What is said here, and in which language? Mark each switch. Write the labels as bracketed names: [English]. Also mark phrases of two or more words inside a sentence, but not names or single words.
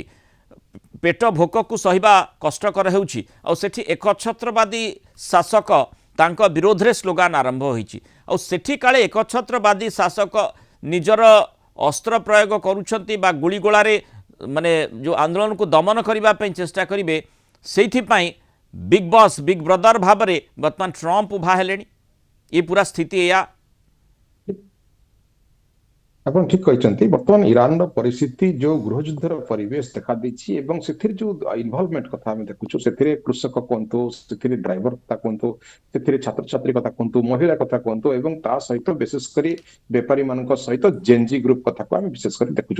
[Odia] ପେଟ ଭୋକକୁ ସହିବା କଷ୍ଟକର ହେଉଛି, ଆଉ ସେଠି ଏକଛତ୍ରବାଦୀ ଶାସକ ତାଙ୍କ ବିରୋଧରେ ସ୍ଲୋଗାନ ଆରମ୍ଭ ହୋଇଛି। ଆଉ ସେଠି କାଳେ ଏକଛତ୍ରବାଦୀ ଶାସକ ନିଜର ଅସ୍ତ୍ର ପ୍ରୟୋଗ କରୁଛନ୍ତି ବା ଗୁଳିଗୋଳାରେ ମାନେ ଯେଉଁ ଆନ୍ଦୋଳନକୁ ଦମନ କରିବା ପାଇଁ ଚେଷ୍ଟା କରିବେ, ସେଇଥିପାଇଁ [English] big boss, big brother [Odia] ଭାବରେ ବର୍ତ୍ତମାନ ଟ୍ରମ୍ପ ଉଭା ହେଲେଣି। [Hindi] ये पूरा स्थिति या [Odia] ଆପଣ ଠିକ କହିଛନ୍ତି। ବର୍ତ୍ତମାନ ଇରାନର ପରିସ୍ଥିତି ଯୋଉ ଗୃହଯୁଦ୍ଧର ପରିବେଶ ଦେଖାଦେଇଛି ଏବଂ ସେଥିରେ ଯୋଉ ଇନଭଲଭମେଣ୍ଟ କଥା ଆମେ ଦେଖୁଛୁ, ସେଥିରେ କୃଷକ କୁହନ୍ତୁ, ସେଥିରେ ଡ୍ରାଇଭର କଥା କୁହନ୍ତୁ, ସେଥିରେ ଛାତ୍ରଛାତ୍ରୀ କଥା କୁହନ୍ତୁ, ମହିଳା କଥା କୁହନ୍ତୁ ଏବଂ ତା ସହିତ ବିଶେଷ କରି ବେପାରୀ ମାନଙ୍କ ସହିତ [English] Gen Z group [Odia] କଥାକୁ ଆମେ ବିଶେଷ କରି ଦେଖୁଛୁ।